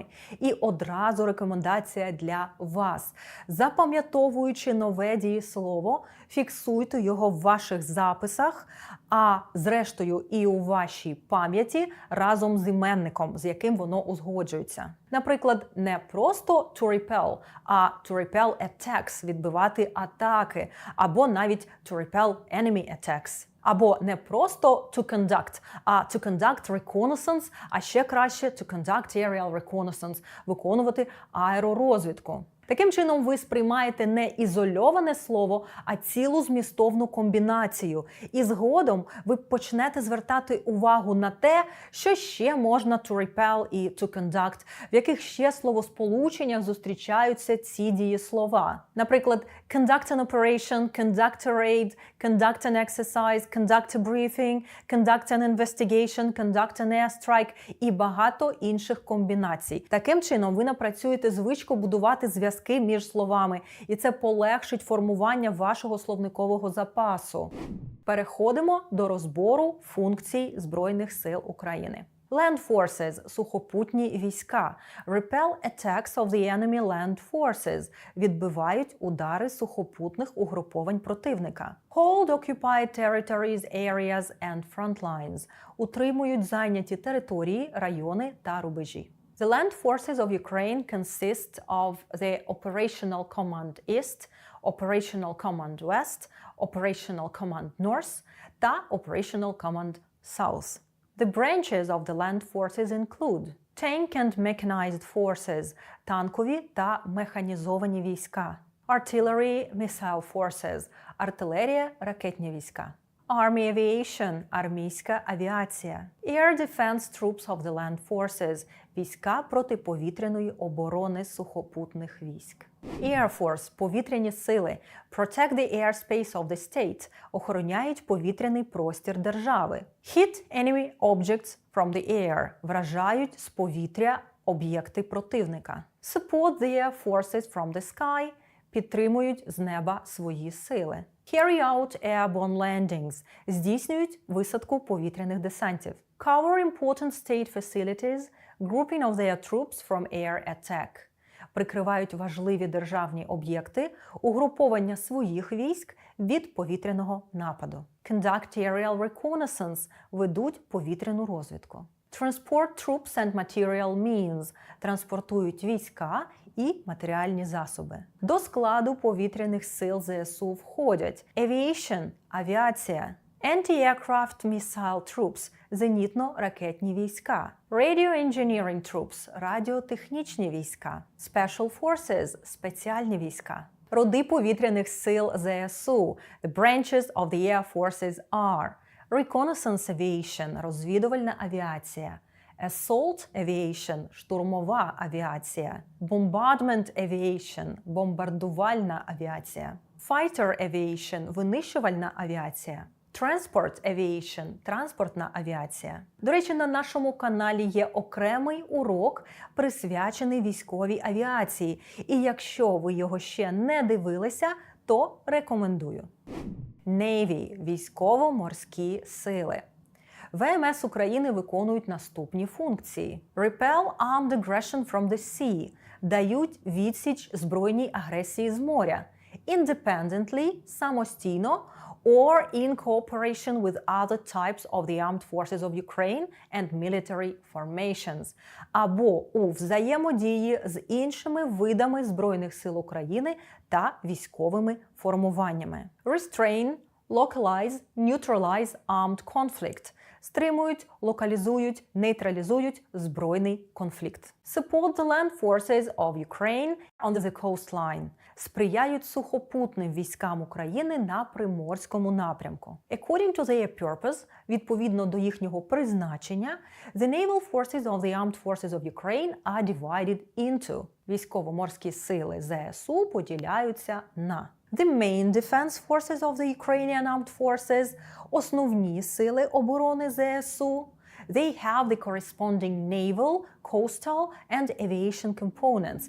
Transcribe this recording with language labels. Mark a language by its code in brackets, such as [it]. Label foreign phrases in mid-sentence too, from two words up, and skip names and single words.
[uk] І одразу рекомендація для вас. Запам'ятовуючи нове дієслово, фіксуйте його в ваших записах, а зрештою і у вашій пам'яті разом з іменником, з яким воно узгоджується. Наприклад, не просто [en] to repel, а to repel attacks – [uk] відбивати атаки, або навіть [en] to repel enemy attacks. [uk] Або не просто [en] to conduct, а to conduct reconnaissance, [uk] а ще краще [en] to conduct aerial reconnaissance – [uk] виконувати аеророзвідку. Таким чином, ви сприймаєте не ізольоване слово, а цілу змістовну комбінацію. І згодом ви почнете звертати увагу на те, що ще можна [en] to repel [uk] і [en] to conduct, [uk] в яких ще словосполученнях зустрічаються ці дієслова. Наприклад, [en] conduct an operation, conduct a raid, conduct an exercise, conduct a briefing, conduct an investigation, conduct an airstrike [uk] і багато інших комбінацій. Таким чином, ви напрацюєте звичку будувати зв'язки між словами, і це полегшить формування вашого словникового запасу. Переходимо до розбору функцій Збройних сил України. [en] Land forces – [uk] сухопутні війська. [en] Repel attacks of the enemy land forces – [uk] відбивають удари сухопутних угруповань противника. [en] Hold occupied territories, areas and front lines – [uk] утримують зайняті території, райони та рубежі. [en] The land forces of Ukraine consist of the Operational Command East, Operational Command West, Operational Command North та Operational Command South. The branches of the land forces include tank and mechanized forces – [uk] танкові та механізовані війська, [en] artillery, missile forces – [uk] артилерія, ракетні війська, [en] Army Aviation – [uk] армійська авіація, [en] Air Defense Troops of the Land Forces – [uk] війська протиповітряної оборони сухопутних військ. [en] Air Force – [uk] повітряні сили, [en] Protect the airspace of the state – [uk] охороняють повітряний простір держави. [en] Hit enemy objects from the air – [uk] вражають з повітря об'єкти противника. [en] Support the air forces from the sky – [uk] підтримують з неба свої сили. [en] Carry out airborne landings – [uk] здійснюють висадку повітряних десантів. [en] Cover important state facilities, grouping of their troops from air attack – [uk] прикривають важливі державні об'єкти, угруповання своїх військ від повітряного нападу. [en] Conduct aerial reconnaissance – [uk] ведуть повітряну розвідку. [en] Transport troops and material means – [uk] транспортують війська і матеріальні засоби. До складу повітряних сил ЗСУ входять Aviation – авіація, [en] Anti-aircraft missile troops – [uk] зенітно-ракетні війська, [en] Radio engineering troops – [uk] радіотехнічні війська, [en] Special forces – [uk] спеціальні війська. Роди повітряних сил ЗСУ – [en] The branches of the air forces are Reconnaissance aviation – [uk] розвідувальна авіація, [en] Assault aviation [uk] – штурмова авіація, [en] Bombardment aviation – [uk] бомбардувальна авіація, [en] Fighter aviation – [uk] винищувальна авіація, [en] Transport aviation [uk] – транспортна авіація. До речі, на нашому каналі є окремий урок, присвячений військовій авіації. І якщо ви його ще не дивилися, то рекомендую. Navy – військово-морські сили. ВМС України виконують наступні функції. [en] Repel armed aggression from the sea – [uk] дають відсіч збройній агресії з моря. [en] Independently – самостійно, or in cooperation with other types of the armed forces of Ukraine and military formations, [uk] або у взаємодії з іншими видами Збройних сил України та військовими формуваннями. [en] Restrain, localize, neutralize armed conflict – [uk] стримують, локалізують, нейтралізують збройний конфлікт. [en] Support the land forces of Ukraine on the coastline – [uk] сприяють сухопутним військам України на Приморському напрямку. [en] According to their purpose – [uk] відповідно до їхнього призначення, [en] the naval forces of the armed forces of Ukraine are divided into – [uk] військово-морські сили ЗСУ поділяються на [en] The main defense forces of the Ukrainian armed forces – [uk] основні сили оборони ЗСУ, [en] They have the corresponding naval, coastal and aviation components.